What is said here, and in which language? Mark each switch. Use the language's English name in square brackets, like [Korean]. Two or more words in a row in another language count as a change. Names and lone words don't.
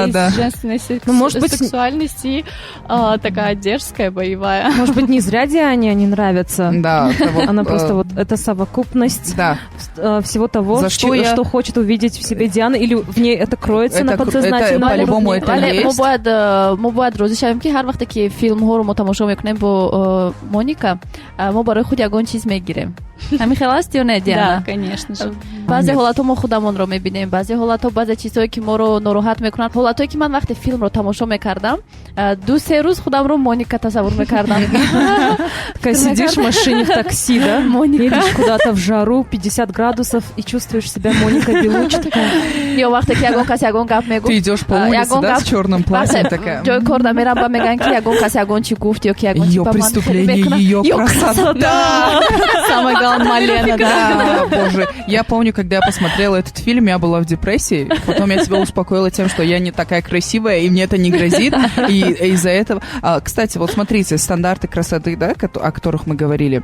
[Russian] есть женственная сексуальность и такая дерзкая, боевая. Может быть, не зря Диане они нравятся. Да. Она просто вот это совокупность всего того, что хочет увидеть в себе Диана, или в ней это кроется на подсознательном уровне. По-любому это есть. [Tajik] мо бояд розишавем ки ҳар вақте ки филмҳоро мо тамошо мекунем бо Моника, мо барои худ ягон чиз мегирем. Ҳамин хел аст ё не, Диана? [Russian] Да, конечно же. [Tajik] баъзе ҳолатҳо мо худамонро мебинем, баъзе ҳолатҳо баъзе чизҳое ки моро нороҳат мекунанд. ҳолатҳое ки ман вақте филмро тамошо мекардам, 2-3 рӯз худамро Моника тасаввур мекардам. [Russian] Такая сидишь в машине в такси, да? Едешь куда-то в жару, 50 градусов, и чувствуешь себя Моника Беллуччи такая. [Tajik] Ё вақте ки ягон кас ягон гап мегуфт. [Russian] Ты идёшь по улице, да, с чёрным платьем такая. [Tajik] ҷои кор да мерам ба меган ки ягон кас ягон чи гуфт ё ки ягон чи ба ман [Russian] преступление, её красота. Самое главное, Малена, да. Боже, я помню, когда я посмотрела этот фильм, я была в депрессии, потом я себя успокоила тем, что я не такая красивая, и мне это не грозит, и из-за этого... Кстати, вот смотрите, стандарты красоты, да, о которых мы говорили.